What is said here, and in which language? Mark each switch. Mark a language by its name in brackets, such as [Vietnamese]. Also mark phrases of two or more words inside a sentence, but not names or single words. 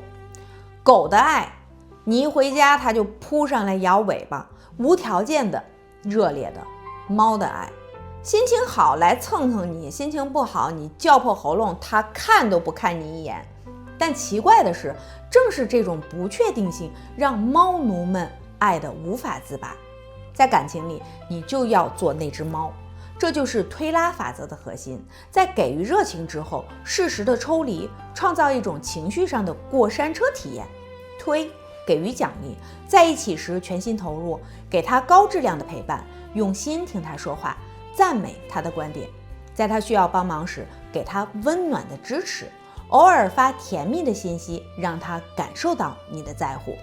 [Chinese] 狗的愛，你一回家它就撲上來搖尾巴，無條件的、熱烈的。貓的愛，心情好來蹭蹭你，心情不好你叫破喉嚨，它看都不看你一眼。但奇怪的是，正是這種不確定性讓貓奴們愛得無法自拔。在感情裡，你就要做那隻貓，這就是推拉法則的核心。在給予熱情之後，適時的抽離，創造一種情緒上的過山車體驗。推，給予獎勵，在一起時全心投入，給他高質量的陪伴，用心聽他說話，讚美他的觀點，在他需要幫忙時給他溫暖的支持，偶爾發甜蜜的信息，讓他感受到你的在乎。